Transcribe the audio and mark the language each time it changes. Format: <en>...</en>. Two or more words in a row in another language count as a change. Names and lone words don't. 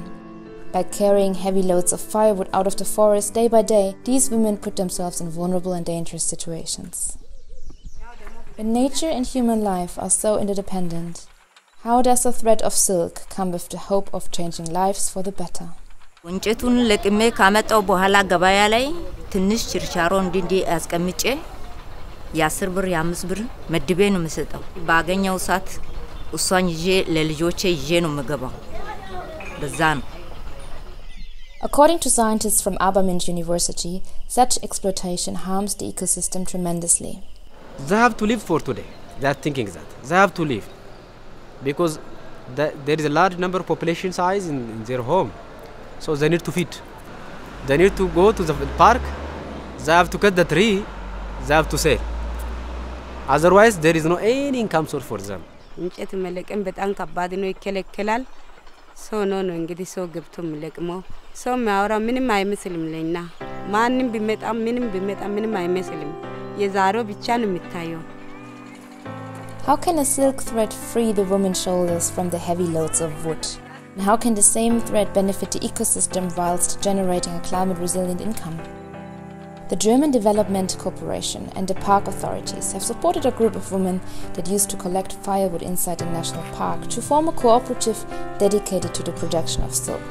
<en>By carrying heavy loads of firewood out of the forest day by day, these women put themselves in vulnerable and dangerous situations. When nature and human life are so interdependent, how does the thread of silk come with the hope of changing lives for the better?</en> <am>እንጨቱን ለቅሜ ካመጣው በኋላ ገበያ ላይ ትንሽ ችርቻሮ እንዲንዲ አስቀምጬ የ10 ብር የ5 ብር መድቤ ነው መስጠው ባገኘው ሰዓት እሷን ይዤ ለልጆቼ ይዤ ነው መገባው በዛ ነው</am> <en>According to scientists from Abamint University, such exploitation harms the ecosystem tremendously. They have to live for today. They are thinking that. They have to live. Because there is a large number of population size in their home. So they need to feed. They need to go to the park. They have to cut the tree. They have to sell. Otherwise, there is no any income source for them.</en> <am>እንጨት መለቀም በጣም ከባድ ነው ይከለከላል ሰው ነው እንግዲህ ሰው ገብቶ መለቅመው ሰው ማውራ ምንም አይመስልም ለኛ ማንንም ቢመጣ ምንም አይመስልም የዛሬው ብቻ ነው የሚታየው</am> <en>How can a silk thread free the women's shoulders from the heavy loads of wood? And how can the same thread benefit the ecosystem whilst generating a climate-resilient income? The German Development Corporation and the park authorities have supported a group of women that used to collect firewood inside the national park to form a cooperative dedicated to the production of silk.</en>